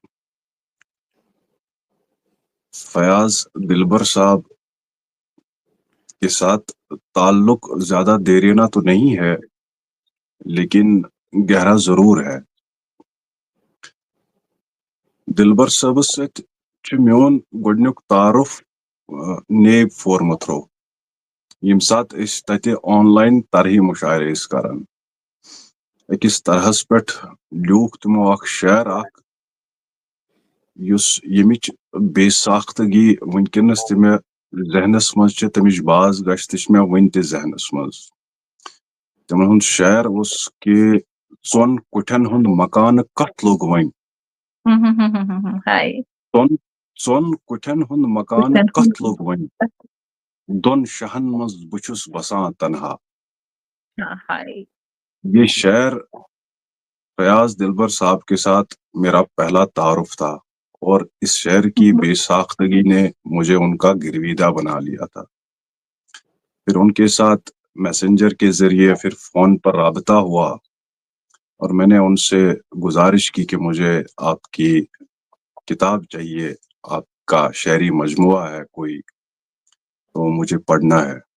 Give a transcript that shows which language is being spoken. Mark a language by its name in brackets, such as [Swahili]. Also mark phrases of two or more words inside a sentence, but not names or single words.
[Urdu] فیاض دلبر صاحب کے ساتھ تعلق زیادہ دیرینہ تو نہیں ہے, لیکن گہرا ضرور ہے. [Kashmiri] دلبر صاحب ست میون گۄڈنیُک تعارف نیب فورمہٕ تھرو, ییٚمہِ ساتہٕ أسۍ تَتہِ آن لاین طرحی مشاعرٕ ٲسۍ کران. أکِس طرحس پٮ۪ٹھ لیوٗکھ تِمو اکھ شعر اکھ یُس ییٚمِچ بے ساختگی وٕنکیٚنس تہِ مےٚ ذہنس منٛز چھِ, تمِچ باز گژھِ تہِ چھِ مےٚ وٕنہِ تہِ ذہنس منٛز. تِمن ہُنٛد شعر اوس کہِ ژۄن کُٹھٮ۪ن ہُنٛد مکانہٕ کتھ لوٚگ وۄنۍ, ژۄن کُٹھٮ۪ن ہُنٛد مکانہٕ کتھ لوٚگ وۄنۍ, دۄن شاہن منٛز بہٕ چھُس بسان تنہا. [Urdu] یہ شعر فیاض دلبر صاحب کے ساتھ میرا پہلا تعارف تھا اور اس شہر کی بے ساختگی نے مجھے ان کا گرویدہ بنا لیا تھا. پھر ان کے ساتھ میسنجر کے ذریعے پھر فون پر رابطہ ہوا اور میں نے ان سے گزارش کی کہ مجھے آپ کی کتاب چاہیے، آپ کا شعری مجموعہ ہے کوئی تو مجھے پڑھنا ہے.